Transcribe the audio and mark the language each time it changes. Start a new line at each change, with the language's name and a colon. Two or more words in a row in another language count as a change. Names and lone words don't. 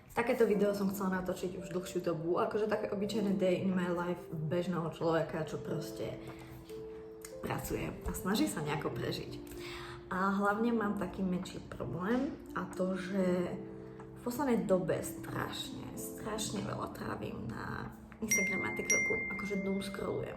Slovak: Takéto video som chcela natočiť už dlhšiu dobu, akože také obyčajné
English: day in my life
Slovak: bežného človeka, čo proste pracuje a snaží sa nejako prežiť. A hlavne mám taký menší problém a to, že v poslednej dobe strašne veľa trávim na Instagrame a TikToku, akože doom scrollujem.